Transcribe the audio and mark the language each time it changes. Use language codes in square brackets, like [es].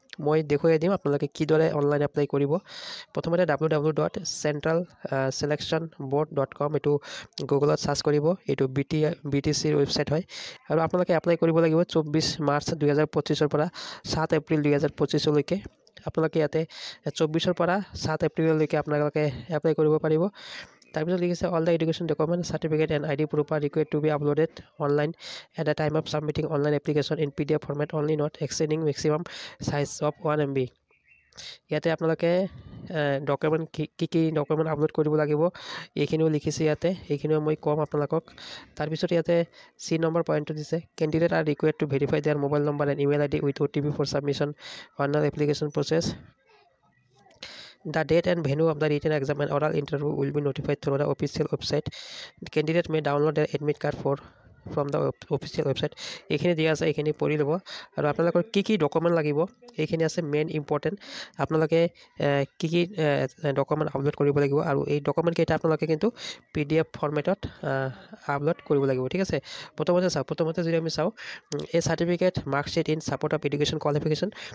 [as] মই দেখুৱাই দিম আপোনালোকে কিদৰে অনলাইন এপ্লাই কৰিব। প্ৰথমতে www.centralselectionboard.com এইটো গুগলত চাৰ্চ কৰিব। এইটো BTCৰ ৱেবছাইট হয়, আৰু আপোনালোকে এপ্লাই কৰিব লাগিব 24 মাৰ্চ 2025 পৰা 7 এপ্ৰিল 2025লৈকে। আপোনালোকে ইয়াতে 24 পৰা 7 এপ্ৰিললৈকে আপোনালোকে এপ্লাই কৰিব পাৰিব। তাৰপিছত লিখিছে [en] All the education document certificate and ID proof are required to be uploaded online at the time of submitting online application in PDF format only, not exceeding maximum size of 1 MB. ইয়াতে আপোনালোকে document কি document upload কৰিব লাগিব এইখিনিও লিখিছে ইয়াতে, এইখিনিও মই ক'ম আপোনালোকক। [as] তাৰপিছত ইয়াতে C নম্বৰ পইণ্টটো দিছে, [en] Candidate are required to verify their mobile number and email ID with OTP for submission final application process. The date and venue of the written exam and oral interview will be notified through the official website. The candidate may download their admit card from the official website. [as] এইখিনি দিয়া আছে, এইখিনি পঢ়ি ল'ব। আৰু আপোনালোকৰ কি document লাগিব এইখিনি আছে, মেইন ইম্পৰ্টেণ্ট। আপোনালোকে কি ডকুমেণ্ট আপলোড কৰিব লাগিব, আৰু এই ডকুমেণ্টকেইটা আপোনালোকে কিন্তু PDF ফৰ্মেটত আপলোড কৰিব লাগিব। ঠিক আছে, প্ৰথমতে যদি আমি চাওঁ, এই certificate marksheet in support of education qualification.